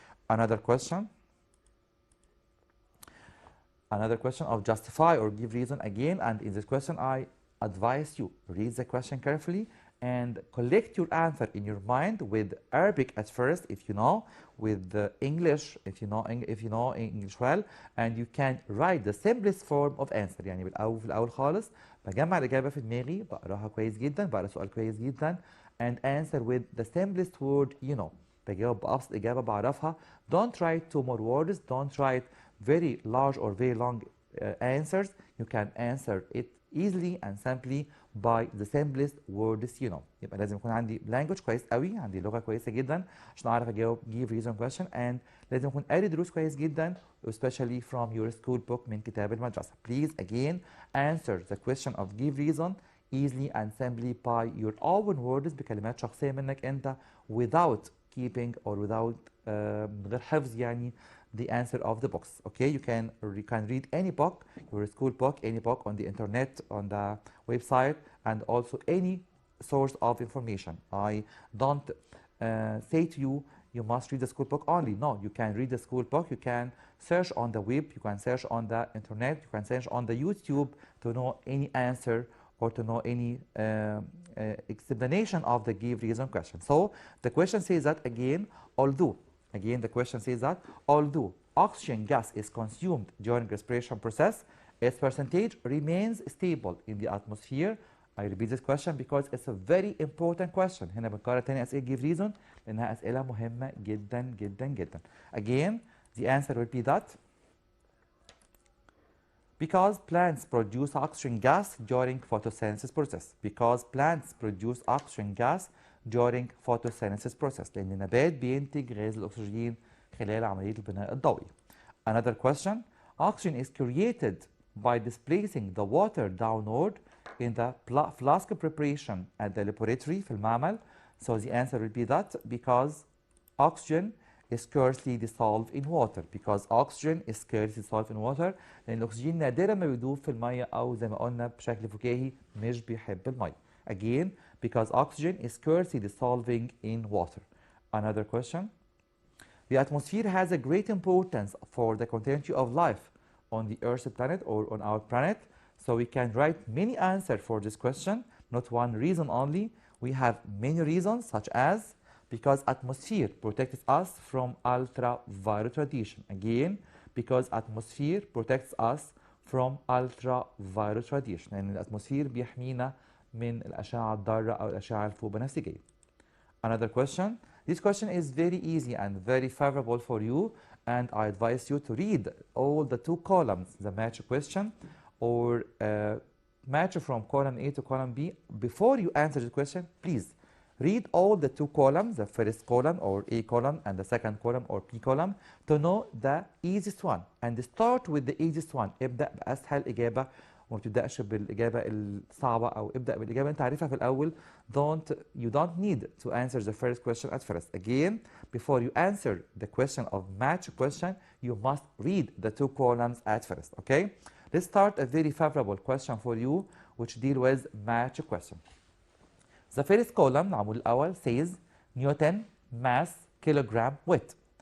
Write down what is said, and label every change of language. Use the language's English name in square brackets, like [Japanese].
[English] Another question of justify or give reason again, and in this question I advise you read the question carefully and collect your answer in your mind with Arabic at first, if you know, with English if you know English well, and you can write the simplest form of answer. [Arabic] يعني في الأول خالص بجمع الإجابة في دماغي، بقراها كويس جدا، بقرا سؤال كويس جدا [English] and answer with the simplest word you know. [Arabic] بجاوب بأبسط إجابة بعرفها. [English] Don't write two more words, don't write very large or very long answers. You can answer it easily and simply by the simplest words you know. [Arabic] يبقى لازم يكون عندي language كويس قوي، عندي لغة كويسة جدا عشان أعرف أجاوب [English] give reason question، [Arabic] and لازم أكون قاري دروس كويس جدا [English] especially from your school book [Arabic] من كتاب المدرسة. [English] Please again answer the question of give reason easily and simply by your own words [Arabic] بكلمات شخصية منك أنت [English] without keeping or without [Arabic] من غير حفظ يعني [English] the answer of the books. Okay, you can read any book, your school book, any book on the internet, on the website, and also any source of information. I don't say to you you must read the school book only. No, you can read the school book, you can search on the web, you can search on the internet, you can search on the YouTube to know any answer or to know any explanation of the give reason question. So the question says that again, the question says that although oxygen gas is consumed during respiration process, its percentage remains stable in the atmosphere. I repeat this question because it's a very important question. [Arabic] هنا بنكرر تاني أسئلة give reason لأنها أسئلة مهمة جدا جدا جدا. [English] Again, the answer will be that because plants produce oxygen gas during photosynthesis process. Because plants produce oxygen gas during photosynthesis process. [Arabic] لأن النبات بينتج غاز الأكسجين خلال عملية البناء الضوئي. [English] Another question. Oxygen is created by displacing the water downward in the flask preparation at the laboratory [Arabic] في المعمل. [English] So the answer will be that because oxygen is scarcely dissolved in water. Because oxygen is scarcely dissolved in water. [Arabic] لأن الأكسجين نادرا ما بيدوب في المية أو زي ما قلنا بشكل فكاهي مش بيحب المية. [English] Again, because oxygen is scarcely dissolving in water. Another question. The atmosphere has a great importance for the continuity of life on the Earth's planet or on our planet. So we can write many answers for this question, not one reason only. We have many reasons such as because atmosphere protects us from ultraviolet radiation. Again, because atmosphere protects us from ultraviolet radiation. [Arabic] يعني الاتموسفير بيحمينا من الأشعة الضارة أو الأشعة الفوق بنفسجية. [English] Another question. This question is very easy and very favorable for you, and I advise you to read all the two columns, the match question or match from column A to column B. Before you answer the question, please read all the two columns, the first column or A column and the second column or P column, to know the easiest one, and start with the easiest one. [Arabic] ابدأ بأسهل إجابة وما تبدأش بالإجابة الصعبة، أو ابدأ بالإجابة أنت عارفها في الأول. [English] You don't need to answer the first question at first. Again, before you answer the question of match question, you must read the two columns at first. Okay? Let's start a very favorable question for you, which deal with match question. The first column [Arabic] العمود الأول [English] says Newton mass kilogram weight.